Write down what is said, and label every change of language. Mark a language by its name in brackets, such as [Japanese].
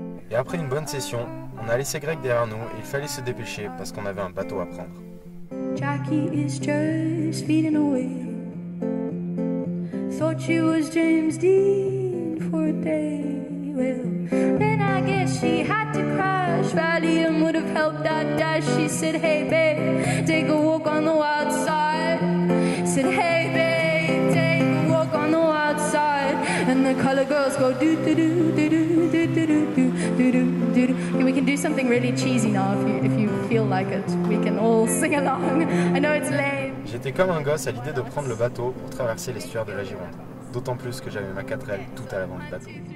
[French] Et après une bonne session, on a laissé Greg derrière nous et il fallait se dépêcher parce qu'on avait un bateau à prendre. [English] Jackie is just feeding away. Thought she was James Dean for a day. Well, then I guess she had to crash. Valium would have helped that dash. She said, hey babe, take a walk on the wild side. Said, hey babe, take a walk on the wild side. And the color girls go do do do do do do do do do do do. We can do something really cheesy now if you feel like it. We can all sing along. I know it's lame. [French] J'étais comme un gosse à l'idée de prendre le bateau pour traverser l'estuaire de la Gironde. D'autant plus que j'avais ma 4L tout à l'avant du bateau.